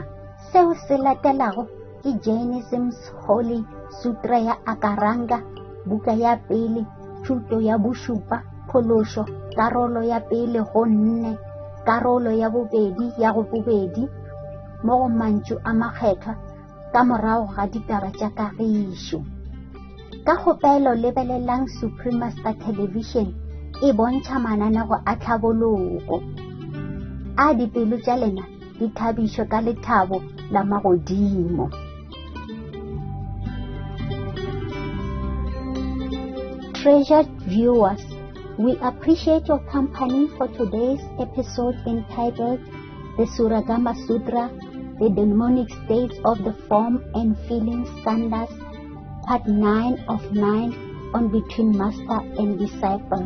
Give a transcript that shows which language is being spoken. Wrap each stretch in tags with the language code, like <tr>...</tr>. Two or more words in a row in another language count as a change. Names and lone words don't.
<nso>Seo se latelago ke Jainism's Holy Sutra ya Akaranga, buka ya pele, thuto ya bosupa, phološo, karolo ya pele go 4, karolo ya bobedi ya go bobedi mo go mantšu a makgethwa ka morago ga ditaba tša kagišo. Ka kgopelo lebelelang Supreme Master Television e bontšha mananeo a tlhabologo a dipelo tša lena di thabišo ka lethabo la magodimo.</nso> <en>Treasured viewers, we appreciate your company for today's episode entitled The Surangama Sutra, The Demonic States of the Form and Feeling Skandhas, Part 9 of 9 on Between Master and Disciples.</en>